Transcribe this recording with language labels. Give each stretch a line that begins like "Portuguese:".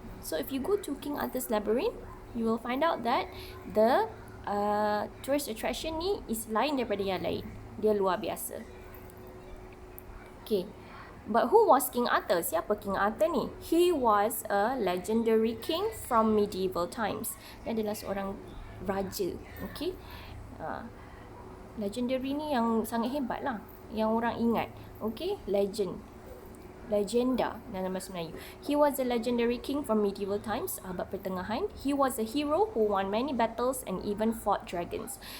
English: So if you go to King Arthur's Labyrinth, you will find out that the tourist attraction ni is
Malay: lain daripada yang lain. Dia luar biasa.
English: Okay. But who was King Arthur?
Malay: Siapa King Arthur ni?
English: He was a legendary king from medieval times.
Malay: Dia adalah seorang raja. Okay. Legendary ni yang sangat hebat lah. Yang orang ingat. Okay. Legenda dalam bahasa Melayu.
English: He was a legendary king from medieval times,
Malay: abad pertengahan.
English: He was a hero who won many battles and even fought dragons.